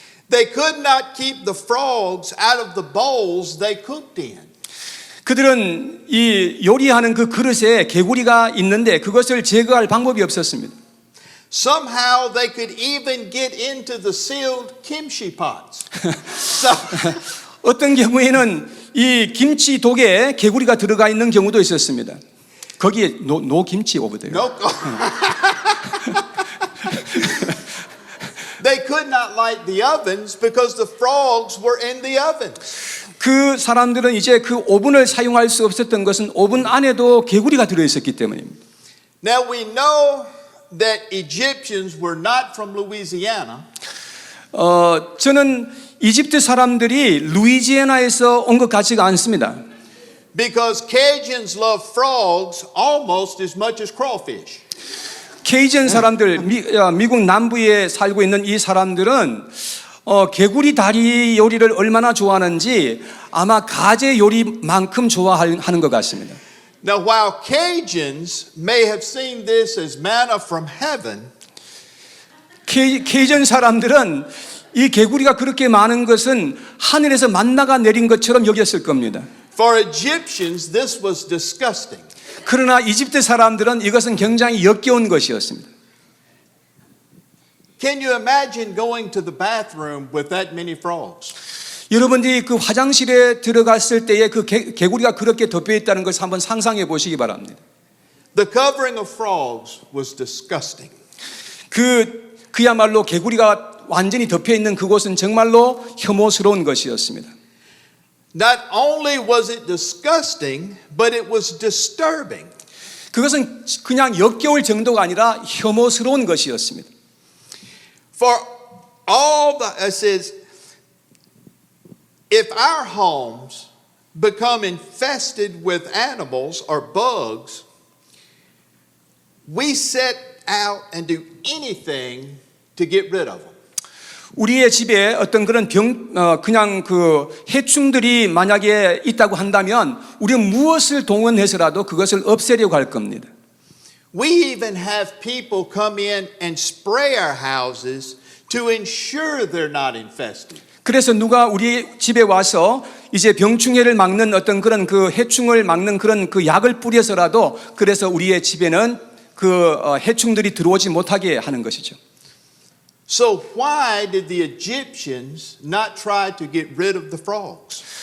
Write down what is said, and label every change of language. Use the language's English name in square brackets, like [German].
[English] They could not keep the frogs out of the bowls they cooked in. [Korean] 그들은 이 요리하는 그 그릇에 개구리가 있는데 그것을 제거할 방법이 없었습니다. [English] Somehow they could even get into the sealed kimchi pots. So, [Korean] 어떤 경우에는 이 김치 독에 개구리가 들어가 있는 경우도 있었습니다. 거기에 노 김치 오브 데요. [English] no, they could not light the ovens because the frogs were in the ovens. [Korean] 그 사람들은 이제 그 오븐을 사용할 수 없었던 것은 오븐 안에도 개구리가 들어 있었기 때문입니다. [English] Now we know that Egyptians were not from Louisiana. [Korean] 저는 이집트 사람들이 루이지애나에서 온 것 같지가 않습니다. [English] Because Cajuns love frogs almost as much as crawfish. [Korean] 케이전 사람들, 미국 남부에 살고 있는 이 사람들은 개구리 다리 요리를 얼마나 좋아하는지 아마 가재 요리만큼 좋아하는 것 같습니다. [English] Now, while Cajuns may have seen this as manna from heaven, [Korean] 케이전 사람들은 이 개구리가 그렇게 많은 것은 하늘에서 만나가 내린 것처럼 여겼을 겁니다. [English] for Egyptians, this was disgusting. [Korean] 그러나 이집트 사람들은 이것은 굉장히 역겨운 것이었습니다. [English] Can you imagine going to the bathroom with that many frogs? [Korean] 여러분들이 그 화장실에 들어갔을 때에 그 개구리가 그렇게 덮여 있다는 것을 한번 상상해 보시기 바랍니다. [English] The covering of frogs was disgusting. [Korean] 그야말로 개구리가 완전히 덮여 있는 그곳은 정말로 혐오스러운 것이었습니다. [English] Not only was it disgusting, but it was disturbing. [Korean] 그것은 그냥 역겨울 정도가 아니라 혐오스러운 것이었습니다. [English] For all it says, if our homes become infested with animals or bugs, we set out and do anything to get rid of them. [Korean] 우리의 집에 어떤 그런 그냥 그 해충들이 만약에 있다고 한다면 우리는 무엇을 동원해서라도 그것을 없애려고 할 겁니다. [English] We even have people come in and spray our houses to ensure they're not infested. [Korean] 그래서 누가 우리 집에 와서 이제 병충해를 막는 어떤 그런 그 해충을 막는 그런 그 약을 뿌려서라도 그래서 우리의 집에는 그 해충들이 들어오지 못하게 하는 것이죠. [English] So why did the Egyptians not try to get rid of the frogs?